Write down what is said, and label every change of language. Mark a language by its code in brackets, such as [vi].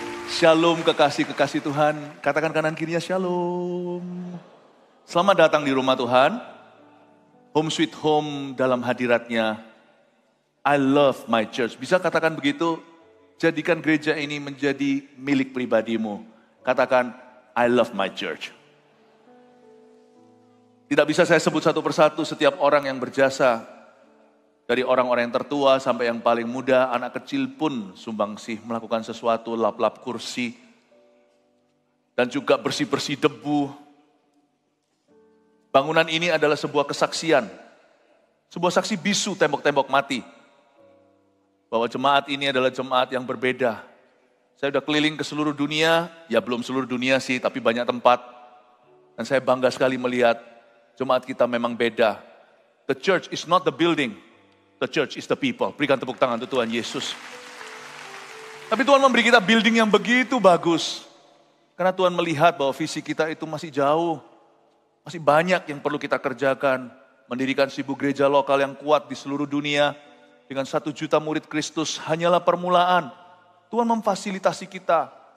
[id] Shalom kekasih-kekasih Tuhan. Katakan kanan kirinya shalom. Selamat datang di rumah Tuhan. [en] Home sweet home [id] dalam hadiratnya. [en] I love my church. [id] Bisa katakan begitu? Jadikan gereja ini menjadi milik pribadimu. Katakan, [en] I love my church. [id] Tidak bisa saya sebut satu persatu setiap orang yang berjasa. Dari orang-orang yang tertua sampai yang paling muda, anak kecil pun sumbangsih melakukan sesuatu, lap-lap kursi. Dan juga bersih-bersih debu. Bangunan ini adalah sebuah kesaksian. Sebuah saksi bisu tembok-tembok mati. Bahwa jemaat ini adalah jemaat yang berbeda. Saya sudah keliling ke seluruh dunia, ya belum seluruh dunia sih, tapi banyak tempat. Dan saya bangga sekali melihat jemaat kita memang beda. [en] The church is not the building. The church is the people. [id] Berikan tepuk tangan untuk Tuhan Yesus. Tapi Tuhan memberi kita building yang begitu bagus. Karena Tuhan melihat bahwa visi kita itu masih jauh. Masih banyak yang perlu kita kerjakan. Mendirikan 1000 gereja lokal yang kuat di seluruh dunia. Dengan 1 juta murid Kristus hanyalah permulaan. Tuhan memfasilitasi kita.